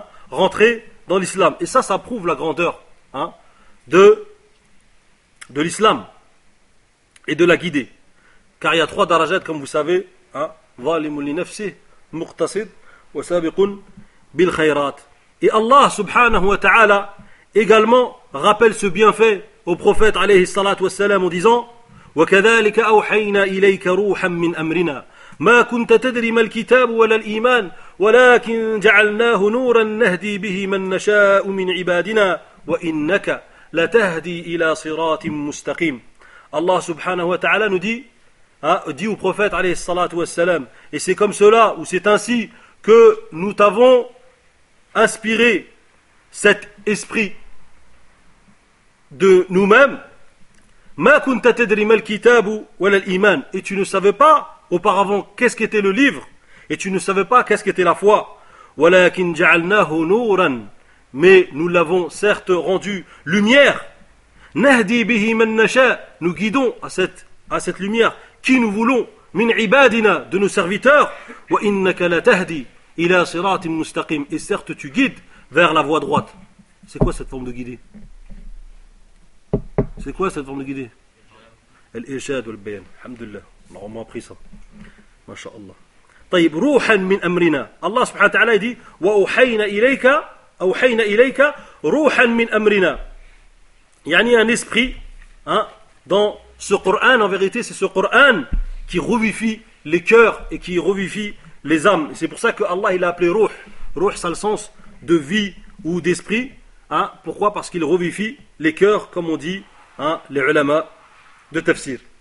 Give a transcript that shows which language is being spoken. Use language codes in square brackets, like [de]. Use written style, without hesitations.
[fr] rentrer dans l'islam. Et ça prouve la grandeur de l'islam et de la guider. Car il y a trois darajat, comme vous savez, [ar] ظَالِمُ لِنَفْسِهِ مُقْتَصِدْ وَسَابِقٌ بِالْخَيْرَاتِ. [fr] Et Allah subhanahu wa ta'ala également rappelle ce bienfait au prophète alayhi salatu wa salam en disant [ar] وَكَذَلِكَ أَوْحَيْنَا إِلَيْكَ رُوحًا مِّنْ أَمْرِنَا مَا كُنْتَ تَدْرِي مَا الْكِتَابُ وَلَا الْإِيمَانِ ولكن جعلناه نورا نهدي به من نشاء من عبادنا وإنك لتهدي إلى صراط مستقيم. الله سبحانه وتعالى [fr] dit au prophète [ar] عليه الصلاة والسلام, [fr] et c'est comme cela ou c'est ainsi que nous t'avons inspiré cet esprit de nous-mêmes. [ar] ما كنت تدري ما الكتاب ولا الإيمان, [fr] et tu ne savais pas auparavant qu'est-ce qu'était le livre et tu ne savais pas qu'est-ce qu'était la foi. [ar] وَلَكِنْ جَعَلْنَاهُ نُورًا, [fr] mais nous l'avons certes rendu lumière. [ar] نَهْدِي بِهِ مَنْ نَشَاءُ, [fr] nous guidons à cette lumière qui nous voulons. [ar] مِنْ عِبَادِنَا, [fr] de nos serviteurs. [ar] وَإِنَّكَ لَتَهْدِي إِلَى صِرَاطٍ مُسْتَقِيمٍ, [fr] et certes tu guides vers la voie droite. C'est quoi cette forme de guider? C'est quoi cette forme de guider? Al-Ijad ou al-Bayan. Alhamdulillah. Allah m'a appris ça. Masha'Allah. [ar] طيب روحا من امرنا الله سبحانه وتعالى يدي واوحينا اليك اوحينا اليك روحا من امرنا يعني [fr] un esprit dans ce Coran. En vérité c'est ce Coran qui revivifie les cœurs et qui revivifie les âmes. C'est pour ça que Allah il a appelé ruh. Ruh ça a le sens de vie ou d'esprit, hein? Pourquoi? Parce qu'il revivifie les cœurs, comme on dit, les ulama de tafsir.